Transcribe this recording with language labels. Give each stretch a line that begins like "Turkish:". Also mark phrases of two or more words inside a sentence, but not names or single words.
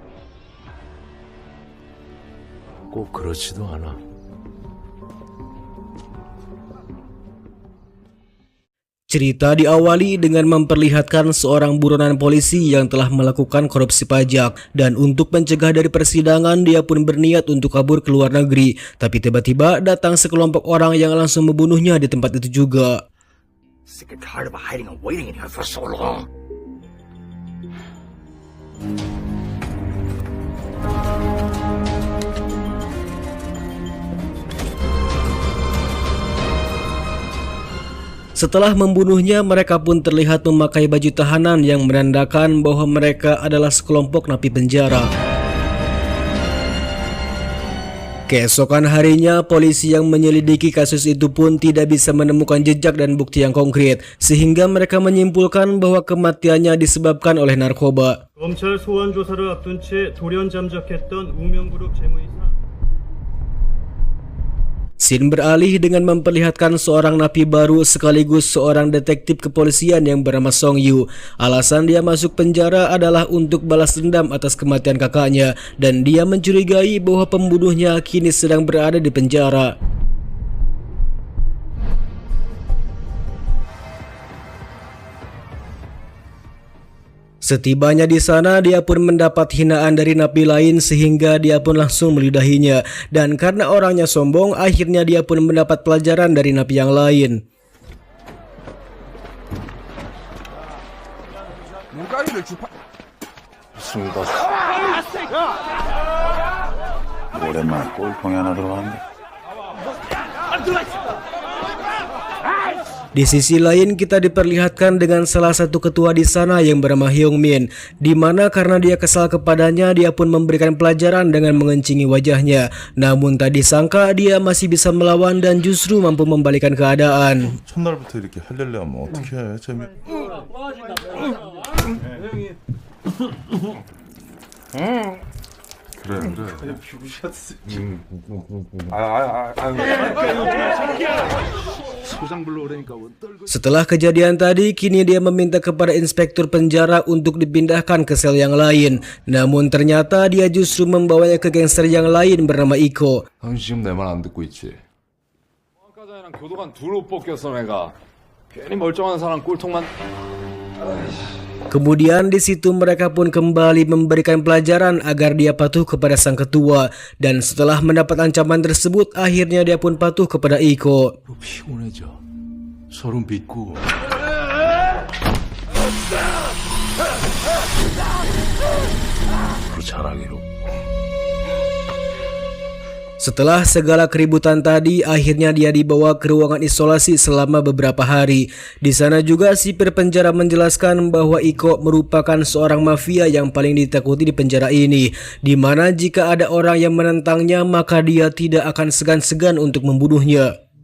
Korean: 꼭 그렇지도 않아.
Indonesian: Cerita diawali dengan memperlihatkan seorang buronan polisi yang telah melakukan korupsi pajak, dan untuk mencegah dari persidangan dia pun berniat untuk kabur ke luar negeri. Tapi tiba-tiba datang sekelompok orang yang langsung membunuhnya di tempat itu juga.
English: Sick and tired of hiding and waiting in here for so long.
Indonesian: Setelah membunuhnya, mereka pun terlihat memakai baju tahanan yang menandakan bahwa mereka adalah sekelompok napi penjara. Keesokan harinya, polisi yang menyelidiki kasus itu pun tidak bisa menemukan jejak dan bukti yang konkret, sehingga mereka menyimpulkan bahwa kematiannya disebabkan oleh narkoba.
Korean: 검찰 소환 조사를 앞둔 채 돌연 잠적했던 우명그룹 재무이사.
Indonesian: Scene beralih dengan memperlihatkan seorang napi baru sekaligus seorang detektif kepolisian yang bernama Song Yu. Alasan dia masuk penjara adalah untuk balas dendam atas kematian kakaknya, dan dia mencurigai bahwa pembunuhnya kini sedang berada di penjara. Setibanya di sana, dia pun mendapat hinaan dari napi lain sehingga dia pun langsung meludahinya. Dan karena orangnya sombong, akhirnya dia pun mendapat pelajaran dari napi yang lain.
Korean: 오랜만에 꼴통이 하나 들어왔네.
Indonesian: Di sisi lain, kita diperlihatkan dengan salah satu ketua di sana yang bernama Hyung Min, di mana karena dia kesal kepadanya, dia pun memberikan pelajaran dengan mengencingi wajahnya. Namun tak disangka dia masih bisa melawan dan justru mampu membalikan keadaan.
Korean: 첫날부터 이렇게 할렐레 하면 어떻게 해? 재미. 그래.
Indonesian: Setelah kejadian tadi, kini dia meminta kepada inspektur penjara untuk dipindahkan ke sel yang lain. Namun ternyata dia justru membawanya ke gangster yang lain bernama Iko.
Korean: 당신 지금 내 말 안 듣고 있지? 아까 전에랑 교도관 둘로 뽑혔어 내가. 괜히 멀쩡한 사람 꼴통만.
Indonesian: Kemudian di situ mereka pun kembali memberikan pelajaran agar dia patuh kepada sang ketua, dan setelah mendapat ancaman tersebut akhirnya dia pun patuh kepada Iko.
Korean: 피곤해져. 소름 돋고. 앞으로 잘하기로.
Indonesian: Setelah segala keributan tadi, akhirnya dia dibawa ke ruangan isolasi selama beberapa hari. Di sana juga sipir penjara menjelaskan bahwa Iko merupakan seorang mafia yang paling ditakuti di penjara ini, di mana jika ada orang yang menentangnya maka dia tidak akan segan-segan untuk membunuhnya.